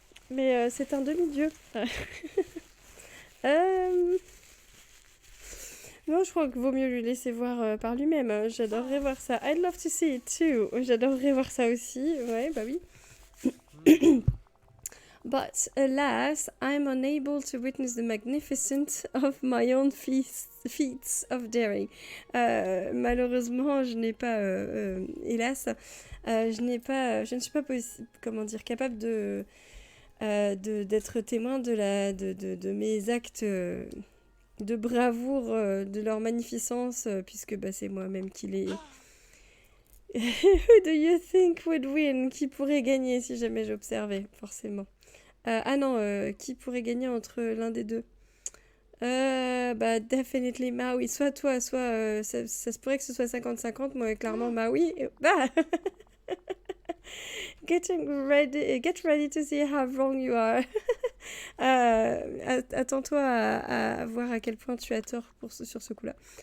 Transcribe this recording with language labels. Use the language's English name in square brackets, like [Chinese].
[French] Mais c'est un demi-dieu. Non, je crois qu'il vaut mieux lui laisser voir par lui-même. J'adorerais voir ça. [English] I'd love to see it too. [French] J'adorerais voir ça aussi. Ouais, bah oui. [English] But alas, I'm unable to witness the magnificence of my own feats of daring. [French] Malheureusement, je n'ai pas, hélas, je ne suis pas comment dire, capable d'être témoin de mes actes de bravoure, de leur magnificence, puisque bah, c'est moi-même qui les... [English] Who do you think would win? [French] Qui pourrait gagner si jamais j'observais, forcément. Ah non, qui pourrait gagner entre l'un des deux? Bah, definitely Maui. Soit toi, soit... ça se pourrait que ce soit 50-50. Moi, clairement, Maui. [English] Bah Get ready to see how wrong you are. [French] Attends-toi à voir à quel point tu as tort sur ce coup-là.